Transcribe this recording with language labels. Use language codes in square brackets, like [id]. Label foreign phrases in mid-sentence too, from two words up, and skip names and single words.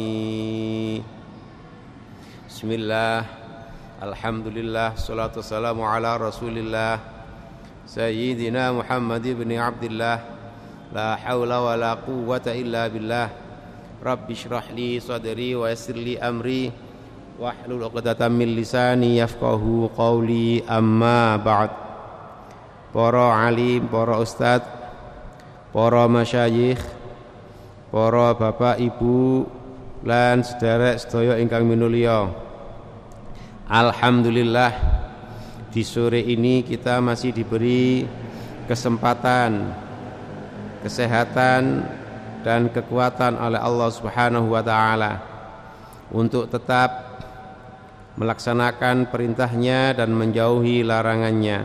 [ar] بسم الله الحمد لله الصلاة والسلام على رسول الله سيدنا محمد بن عبد الله لا حول ولا قوة إلا بالله رب اشرح لي صدري ويسر لي أمري واحلل عقدة من لساني يفقهوا قولي. أما بعد. [id] Para alim, para ustad, para masyayikh, para bapak ibu [jv] lan sederek sedaya ingkang minulya, [id] alhamdulillah di sore ini kita masih diberi kesempatan, kesehatan dan kekuatan oleh Allah [ar] Subhanahu wa taala [id] untuk tetap melaksanakan perintahnya dan menjauhi larangannya.